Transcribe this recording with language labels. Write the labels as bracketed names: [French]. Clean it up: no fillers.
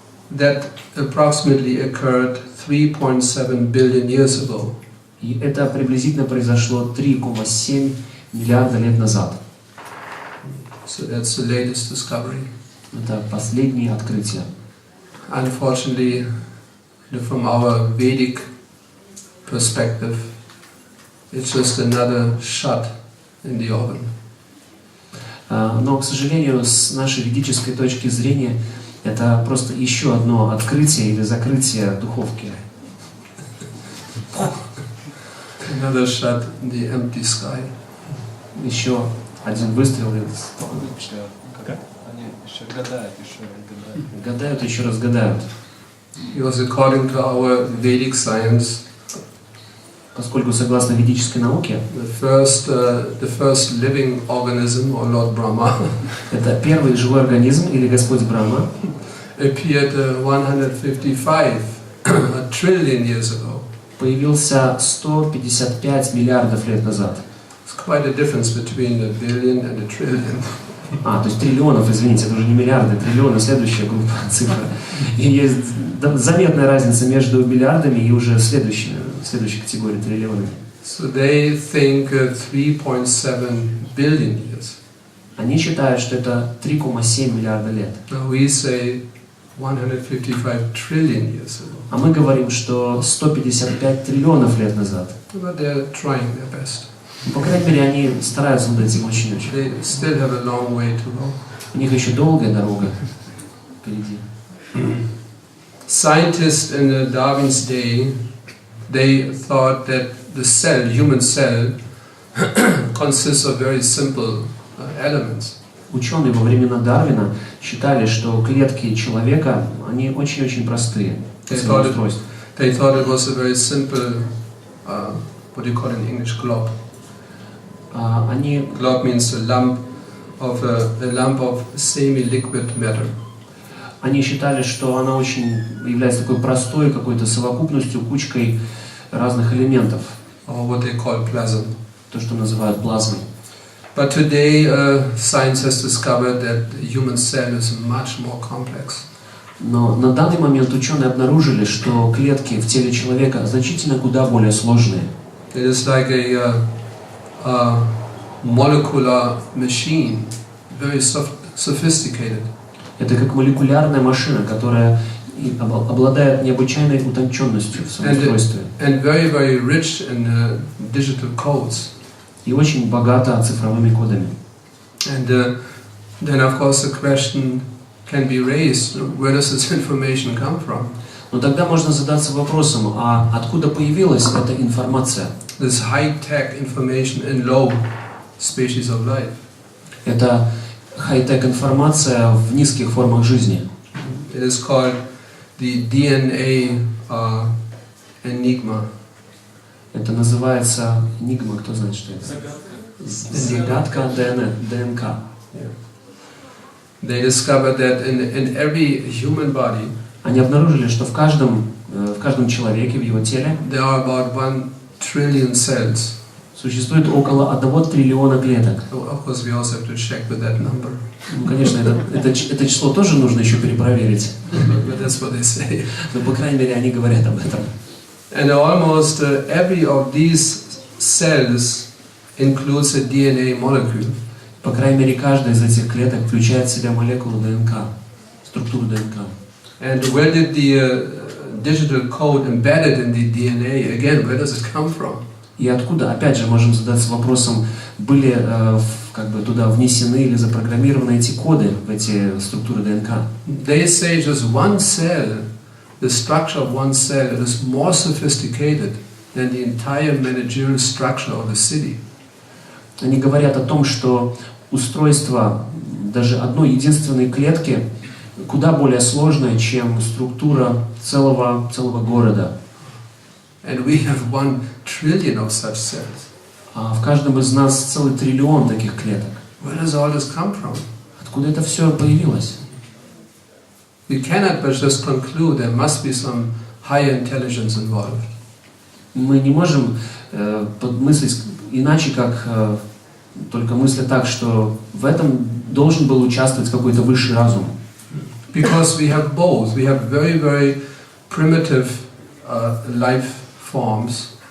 [English] That approximately occurred 3.7 billion years ago. [Russian] И это приблизительно произошло 3,7 миллиарда лет назад. [English] So that's the latest discovery. [Russian] Это последние открытия. [English] Unfortunately, from our Vedic perspective, it's just another shot in the oven. [Russian] Но, к сожалению, с нашей ведической точки зрения, это просто еще одно открытие или закрытие духовки. [English] Another shot in the empty sky. [Russian] Еще один выстрел. Они еще гадают, Гадают, еще раз гадают. [English] Because according to our Vedic science, [Russian] Поскольку согласно ведической науке, [English] the first living organism, or Lord Brahma, [Russian] это первый живой организм или Господь Брахма [English] appeared 155 trillion years ago. [Russian] появился 155 миллиардов лет назад. [English] It's quite a difference between a billion and a trillion. [Russian] То есть триллионов, извините, это уже не миллиарды, триллионы, следующая группа цифр. И есть заметная разница между миллиардами и уже следующей категорией триллионами. [English] So they think 3.7 billion years. [Russian] Они считают, что это 3,7 миллиарда лет. [English] Now we say 155 trillion years ago. [Russian] А мы говорим, что 155 триллионов лет назад. [English] But they're trying their best. [Russian] По крайней мере, они стараются над этим очень-очень. [English] They still have a long way to go. [Russian] У них еще долгая дорога впереди. [English] Scientists in Darwin's day, they thought that the cell, human cell, consists of very simple elements. [Russian] Ученые во времена Дарвина считали, что клетки человека, они очень-очень простые. [English] They thought it was a very simple, what do you call it in English, glob. Glob means a lump of semi-liquid matter. [Russian] Они считали, что она очень является такой простой какой-то совокупностью, кучкой разных элементов. [English] Or what they call plasm. [Russian] То, что называют плазмой. [English] But today, science has discovered that the human cell is much more complex. [Russian] Но на данный момент ученые обнаружили, что клетки в теле человека значительно куда более сложные. [English] It is like a molecular machine, very sophisticated. [Russian] Это как молекулярная машина, которая обладает необычайной утонченностью в своем устройстве. [English] And very, very rich in digital codes. [Russian] И очень богата цифровыми кодами. [English] And then, of course, the question can be raised: where does this information come from? [Russian] Но тогда можно задаться вопросом, а откуда появилась эта информация? [English] This high-tech information in low species of life. [Russian] Это хай-тек информация в низких формах жизни. [English] It is called the Dna Enigma. [Russian] Это называется Enigma, кто знает, что это? Загадка ДНК. [English] They discovered that in every human body, [Russian] они обнаружили, что в каждом человеке, в его теле, [English] there are about 1 trillion cells. [Russian] Существует около 1 триллиона клеток. [English] Of course, we also have to check with that number. [Russian] Ну, конечно, это число тоже нужно еще перепроверить. [English] But that's what they say. [Russian] Но, по крайней мере, они говорят об этом. [English] And almost every of these cells includes a DNA molecule. [Russian] По крайней мере, каждая из этих клеток включает в себя молекулу ДНК, структуру ДНК. [English] And where did the digital code embedded in the DNA, again, where does it come from? [Russian] И откуда, опять же, можем задаться вопросом, были как бы туда внесены или запрограммированы эти коды в эти структуры ДНК. [English] They say just one cell, the structure of one cell is more sophisticated than the entire managerial structure of the city. [Russian] Они говорят о том, что устройство даже одной единственной клетки куда более сложное, чем структура целого города. [English] And we have 1 trillion of such cells. [Russian] А в каждом из нас целый триллион таких клеток. [English] Where does all this come from? [Russian] Откуда это все появилось? [English] We cannot but just conclude there must be some higher intelligence involved. [Russian] Мы не можем мыслить иначе, как только мысля так, что в этом должен был участвовать какой-то высший разум. [English] Because we have both. We have very, very primitive life forms.